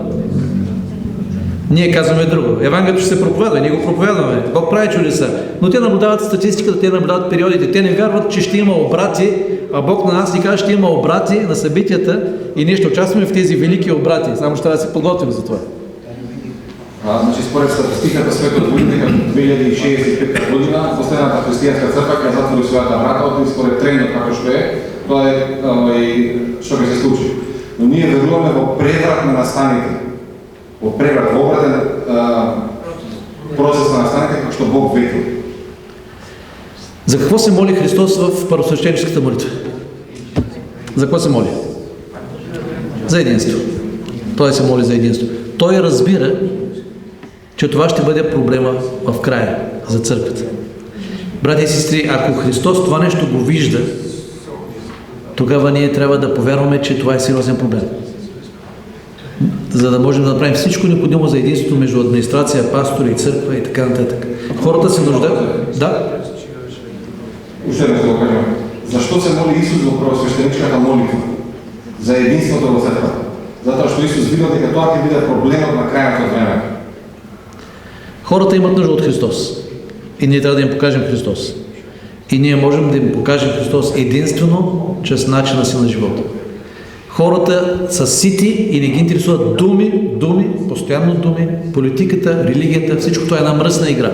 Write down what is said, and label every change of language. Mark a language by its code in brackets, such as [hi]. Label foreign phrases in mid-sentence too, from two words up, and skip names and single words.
[bg] Ние казваме друго. Евангелието ще се проповядва, ние го проповядваме. Бог прави чудеса. Но те наблюдават статистиката, те наблюдават периодите. Те не вярват, че ще има обрати, а Бог на нас ни казва, ще има обрати на събитията и ние ще участваме в тези велики обрати. Само ще трябва да се подготвим за това. [mk] Значи, според статистиката светот види дека 2065 година последната християнска црква ќе затвори својата врата, и според трендот како што е, тоа е што ќе се случи. Но ние веруваме во преврат на настаните. Во преврат, во обратен процес на настаните, како што Бог ветил. [bg] За какво се моли Христос в първосвещеническата молитва? За какво се моли? За единство. Той се моли за единство. Той разбира, че това ще бъде проблема в края за църквата. Брати и сестри, ако Христос това нещо го вижда, тогава ние трябва да повярваме, че това е сериозен проблем. За да можем да направим всичко необходимо за единството между администрация, пастори, църква и така нататък. Хората се нуждаят. Да? [mk] Уште не го кажем. Защо се моли Исус во първосвещеничката молитва? За единството во църквата. Затоа што Исус видел дека тоа ќе биде проблемот на крајното време. [bg] Хората имат нужда от Христос. И ние трябва да им покажем Христос. И ние можем да им покажем Христос единствено чрез начина си на живота. Хората са сити и не ги интересуват думи, постоянно думи, политиката, религията, всичко това е една мръсна игра.